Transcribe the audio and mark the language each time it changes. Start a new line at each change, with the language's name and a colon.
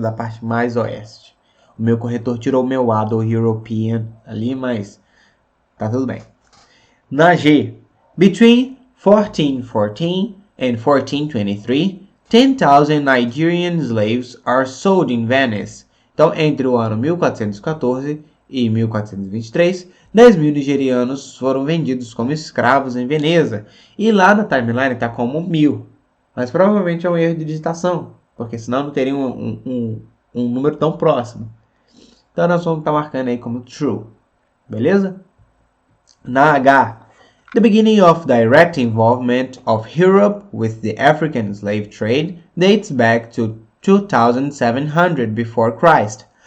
Portuguese: Da parte mais oeste. O meu corretor tirou o meu A do European ali, mas tá tudo bem. Na G,
English: between 1414 and 1423, 10,000 Nigerian slaves are sold in Venice.
Portuguese: Então, entre o ano 1414 e 1423, 10 mil nigerianos foram vendidos como escravos em Veneza. E lá na timeline está como 1000. Mas provavelmente é um erro de digitação, porque senão não teria um número tão próximo. Então nós vamos estar marcando aí como true. Beleza? Na H,
English: the beginning of direct involvement of Europe with the African slave trade dates back to 2700 before Christ.